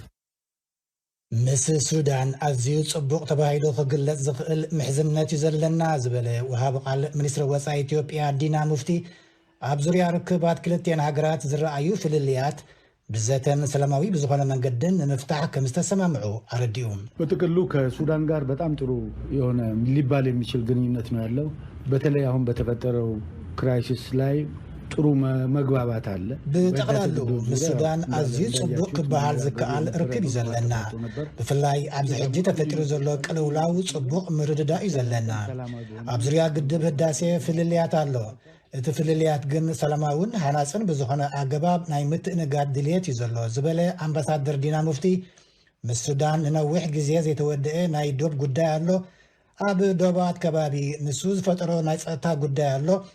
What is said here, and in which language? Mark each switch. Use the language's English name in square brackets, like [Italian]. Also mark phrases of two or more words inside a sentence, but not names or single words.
[Tigrinya] ምስ ሱዳን ኣዝዩ ጽቡቕ ተባሂሉ ክግለጽ ዝኽእል ምሕዝነት እዩ ዘለና ዝበለ ወሃብ ቃል ሚኒስትር ወጻኢ ኢትዮጵያ ዲና ሙፍቲ ኣብ ዙርያ ርክባት ክልቲአን ሃገራት ዝረኣዩ ፍልልያት ብዘተን ሰላማዊ ብዝኾነ መንገድን ንምፍታሕ ከም ዝተሰማምዑ አረዲኡ [Amharic] በጥቅሉ ከሱዳን ጋር በጣም ጥሩ የሆነ ሊባል የሚችል ግንኙነት ነው ያለው በተለይ አሁን በተፈጠረው ክራይሲስ ላይ ጥሩ መግባባት አለ [Tigrinya] ብጠቅላሉ በሱዳን ኣዝዩ ጽቡቕ ክበሃል ዝከኣል ርክብ እዩ ዘለና ብፍላይ ኣብዚ ሕጂ ተፈጢሩ ዘሎ ቅልውላው ጽቡቕ ምርድዳ እዩ ዘለና ኣብ ዙርያ ግድብ ህዳሴ ፍልልያት ኣሎ እቲ ፍልልያት ግን ሰላማውን ሃናፅን ብዝኾነ ኣገባብ ናይ ምትእንጋድ ድልየት እዩ ዘሎ ዝበለ ኣምባሳደር ዲና ሙፍቲ ምስ ሱዳን ንነዊሕ ግዜ ዘይተወድአ ናይ ዶብ ጉዳይ ኣሎ ኣብ ዶባት ከባቢ ንሱ ዝፈጠሮ ናይ ፀጥታ ጉዳይ ኣሎ